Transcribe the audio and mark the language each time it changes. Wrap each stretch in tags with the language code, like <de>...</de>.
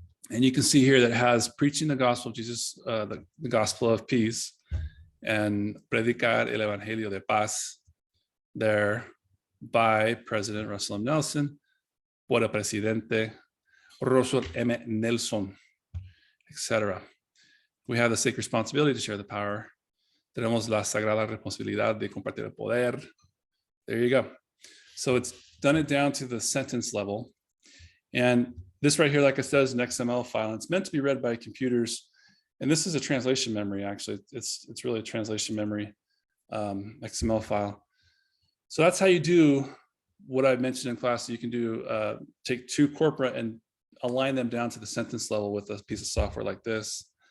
<en>And you can see here that it has preaching the gospel of Jesus, the gospel of peace, and</en> <es>predicar el evangelio de paz.</es> <en>there by President Russell M. Nelson,</en> <es>por el presidente Russell M.</es> <en>Nelson, etc. We have the sacred responsibility to share the power.</en> <es>Tenemos la sagrada responsabilidad de compartir el poder.</es> <en>There you go. So it's done it down to the sentence level. And this right here, like I said, is an XML file. It's meant to be read by computers. And this is a translation memory, actually. It's really a translation memory XML file. So that's how you do what I mentioned in class. You can do take two corpora and align them down to the sentence level with a piece of software like this.</en>